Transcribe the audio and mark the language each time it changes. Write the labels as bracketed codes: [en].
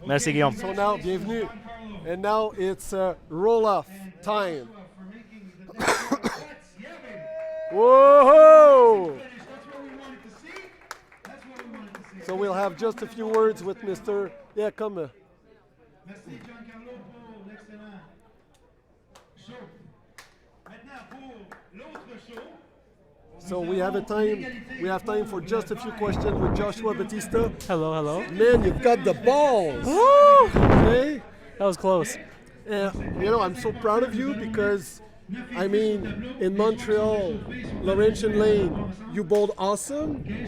[fr] Merci, Guillaume. [en] So now, bienvenue. And now it's roll-off time. Whoa! So we'll have just a few words with Mr. Yeah, come. [fr] Merci Giancarlo pour l'excellent show. Maintenant pour l'autre show. [en] So we have time for just a few questions with Joshua Batista. Hello. Man, you've got the balls. Woo! Okay? That was close. I'm so proud of you because, I mean, in Montreal, Laurentian Lane, you bowled awesome.